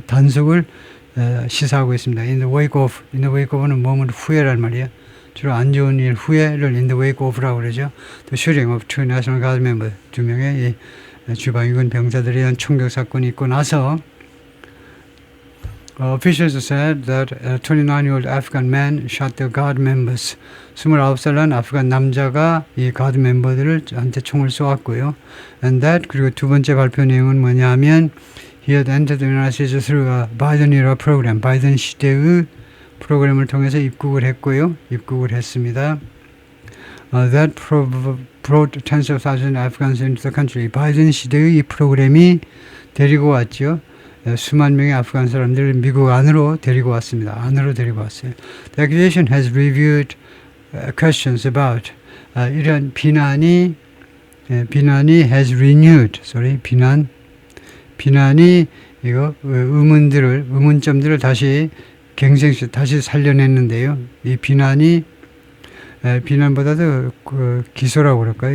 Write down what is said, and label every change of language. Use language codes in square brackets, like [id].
[ko] 단속을 시사하고 있습니다. In the wake of는 뭐뭐 후에란 말이에요. 주로 안 좋은 일 후에를 in the wake of라고 그러죠. [en] The shooting of two National Guard members. [ko] 2명의 주방위군 병사들에 의한 총격 사건이 있고 나서 [en] officials said that a 29-year-old Afghan man shot the guard members. [ko] 29살 난 아프간 남자가 이 가드 멤버들한테 총을 쏘았고요. [en] And that [ko] 그리고 두 번째 발표 내용은 뭐냐면 [en] he had entered the United States through a Biden era program. [ko] 바이든 시대의 프로그램을 통해서 입국을 했습니다. [en] That brought tens of thousands of Afghans into the country. [ko] 바이든 시대의 이 프로그램이 데리고 왔죠. 수만 명의 아프간 사람들을 미국 안으로 데리고 왔습니다. [en] The accusation has reviewed questions about [ko] 이런 비난이 [en] has renewed. [ko] 비난이 이거 의문점들을 다시 다시 살려냈는데요. 이 비난보다도 기소라고 그럴까요?